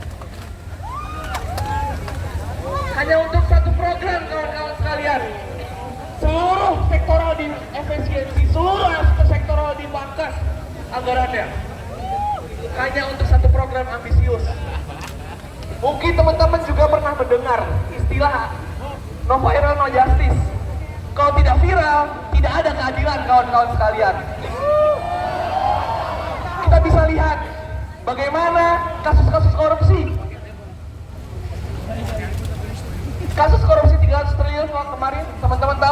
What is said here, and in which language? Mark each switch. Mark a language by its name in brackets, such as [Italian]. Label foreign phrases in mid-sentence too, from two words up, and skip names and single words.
[Indonesian] Hanya untuk satu program kawan-kawan sekalian. Seluruh sektoral di efisiensi, seluruh sektoral di pangkas anggarannya. Hanya untuk satu program ambisius. Mungkin teman-teman juga pernah mendengar istilah [English] no viral no justice. [Indonesian] Kalau tidak viral, tidak ada keadilan kawan-kawan sekalian. Kita bisa lihat bagaimana kasus-kasus korupsi. Kasus korupsi 300 triliun kemarin, teman-teman tahu?